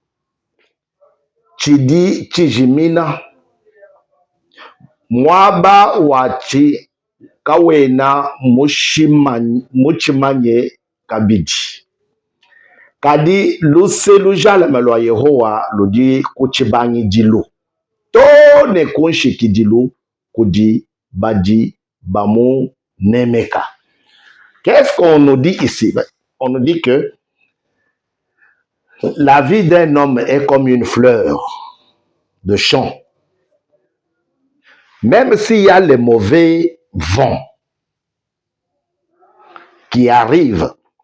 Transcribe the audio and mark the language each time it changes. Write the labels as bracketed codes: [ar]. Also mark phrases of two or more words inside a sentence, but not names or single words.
[lua] chidi chijimina mwaba wachi kawena muchimanye kabidi kadi luse lujala melwa Yehowa ludi kuchibanyi dilu tone kunshiki dilu kudi badi bamu nemeka. [fr] Qu'est-ce qu'on nous dit ici? On nous dit que la vie d'un homme est comme une fleur de champ. Même s'il y a les mauvais vents qui arrivent,